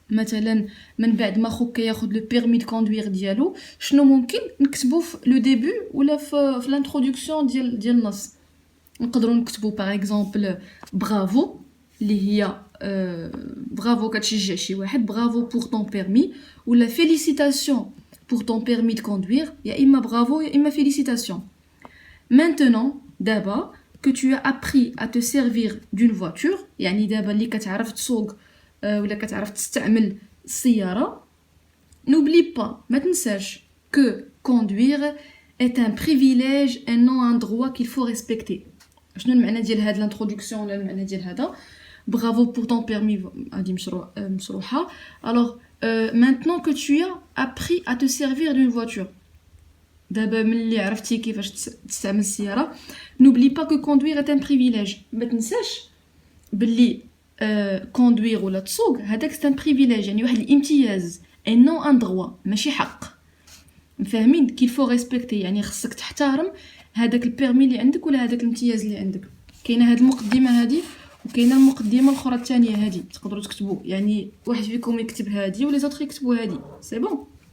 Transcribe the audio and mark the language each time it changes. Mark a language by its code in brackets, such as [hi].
[ar] مثلا من بعد ما خوك ياخذ لو بيرمي دو كوندوير ديالو، شنو ممكن نكتبوا في لو ديبي ولا في لانتروداكسيون ديال النص. نقدروا نكتبوا باغ اكزومبل برافو، اللي هي برافو كتشجع شي واحد، برافو بور طون بيرمي، ولا فيليسيتاسيون بور طون بيرمي دو كوندوير، يا اما برافو يا اما فيليسيتاسيون. [fr] maintenant [ar] دابا [fr] que tu as appris à te servir d'une voiture، [ar] يعني دابا اللي كتعرف تسوق ولا كتعرف تستعمل السياره، [fr] n'oublie pas [ar] ما تنساش [fr] que conduire est un privilège et non un droit qu'il faut respecter. [ar] شنو المعنى ديال هاد الانتروداكسيون ولا المعنى ديال هذا؟ برافو بور طون بيرمي هادي مشروحه. [fr] alors maintenant que tu as appris à te servir d'une voiture، [ar] دابا ملي عرفتي كيفاش تستعمل السياره [fr] n'oublie pas que conduire est un privilège [ar] ما تنساش باللي كوندوير ولا تسوق هذاك [fr] c'est un privilège [ar] يعني واحد الامتياز [fr] et non un droit [ar] ماشي حق فاهمين [fr] qu'il faut respecter [ar] يعني خصك تحترم هذاك البيرمي اللي عندك ولا هذاك الامتياز اللي عندك كاينه هذه المقدمه هذه وكاينه المقدمه الاخرى الثانيه هذه تقدروا تكتبوا يعني واحد فيكم يكتب هذه ولا زوطخ يكتبوا هذه سي بون